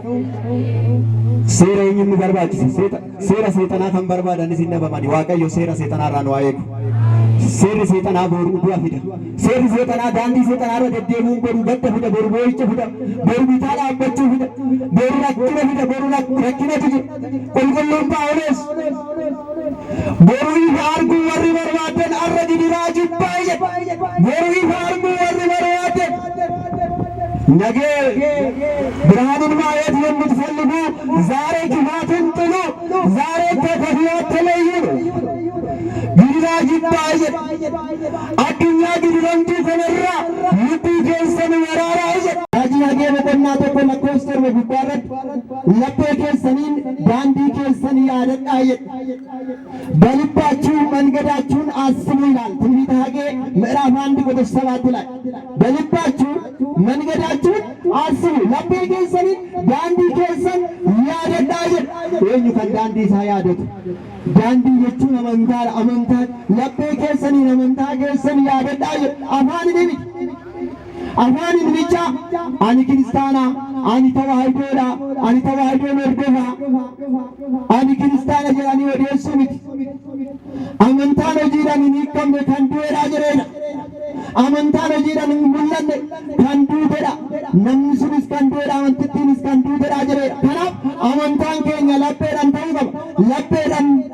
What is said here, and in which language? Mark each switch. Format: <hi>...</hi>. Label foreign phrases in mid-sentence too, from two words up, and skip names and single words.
<om>seera eenyuun nu barbaachisa seera seexanaa kan barbaadan isin dhabamani waaqayyo seera seexanaarraa nu haa eegu seerri seexanaa boruu du'a fida seerri seexanaa daandii seexanaarra deddeemuun boruu gadda fida boru boo'icha fida boru bitaa dhaabbachuu fida boru rakkina fida boru rakkinatu jira qulqulluun Phaawulos boru ifa arguu warri barbaadan arra gidiraa jibbaa jedha boru ifa arguu warri barbaadan</om> <am>ነገ ብርሃንን ማየት የምትፈልጉ ዛሬ ክፋትን ጥሉ ዛሬ ከክፋት ተለዩ</am> <om>gidiraa jibbaa jedha addunyaa gidiramtuu kanarraa lubbuu keessan waraaraa jedha raajii hagee boqonnaa tokko lakkoofsa 7 gubbaa irratti laphee keessaniin daandii keessan yaadadhaa jedha</om> <am>በልባችሁ መንገዳችሁን አስቡ ይላል ትንቢተ ሐጌ ምዕራፍ 1 ቁጥር 7 ላይ በልባችሁ መንገዳችሁን አስቡ</am> <om>ለቤ keessaniin daandii keessan yaadadhaa jedha eenyu kan daandii isaa yaadatu daandii jechuun amantaa laphee keessaniin amantaa keessan yaadadhaa jedha afaanin bicha ani kiristaana ani tawaahidoodha ani tawaahidoon hordofa ani kiristaana jedhanii odeessuu miti amantaan hojiidhaan hin hiikamne kan du'eedha jedheedha amantaan hojiidhaan hin mul'anne kan duuteedha namni sunis kan du'eedha amantittiinis kan duuteedha jedheedha kanaaf amantaan keenya lapheedhaan ta'uu qaba lapheedhaan</om>